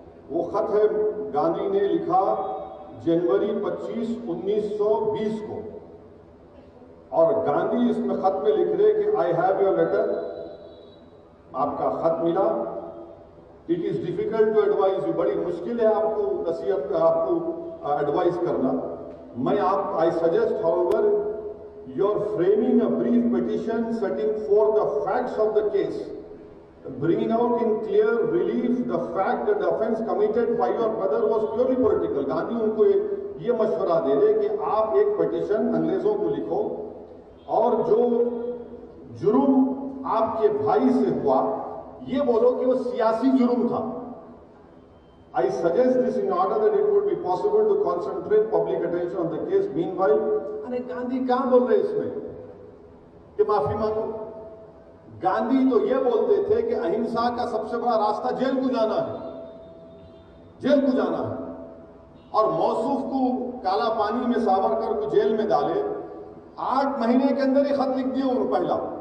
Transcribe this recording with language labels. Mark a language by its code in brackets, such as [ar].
[hi] वो खत है, गांधी ने लिखा जनवरी 25, 1920 को, और गांधी इसमें खत में लिख रहे कि [en] I have your letter, [hi] आपका खत मिला। [en] it is difficult to advise you, [hi] बड़ी मुश्किल है आपको नसीहत, आपको एडवाइस करना। [en] I suggest however you're framing a brief petition setting forth the facts of the case, bringing out in clear relief the fact that the offense committed by your brother was purely political. [hi] Gandhi उनको ये मशवरा दे रहे कि आप एक petition अंग्रेजों को लिखो और जो जुर्म आपके भाई से हुआ ये बोलो कि वो सियासी जुर्म था। [en] I suggest this in order that it would be possible to concentrate public attention on the case. [hi] Meanwhile, अरे गांधी कहां बोल रहे इसमें कि माफी मांगो? गांधी तो ये बोलते थे कि अहिंसा का सबसे बड़ा रास्ता जेल को जाना है, जेल को जाना है। और मौसूफ को काला पानी में सावरकर को जेल में डाले, 8 महीने के अंदर ही खत लिख दिए उन्होंने पहला।